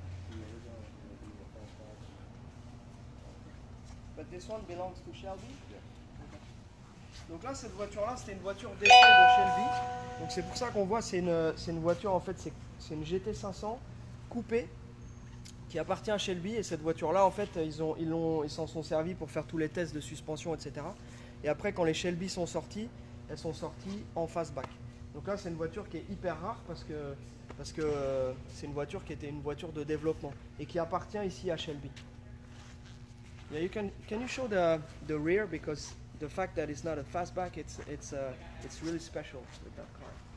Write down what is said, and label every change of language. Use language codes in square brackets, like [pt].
[en] The original is going to be the fastback. But this one belongs to Shelby. Yeah. [fr] Donc là, cette voiture-là, c'était une voiture d'essai de Shelby. Donc c'est pour ça qu'on voit, c'est une voiture, en fait, c'est une GT 500 coupée qui appartient à Shelby. Et cette voiture-là, en fait, ils s'en sont servis pour faire tous les tests de suspension, etc. Et après, quand les Shelby sont sortis, elles sont sorties en fastback. Donc là, c'est une voiture qui est hyper rare parce que c'est une voiture qui était une voiture de développement et qui appartient ici à Shelby. [en] Yeah, can you show the rear, because the fact that it's not a fastback, it's really special with that car.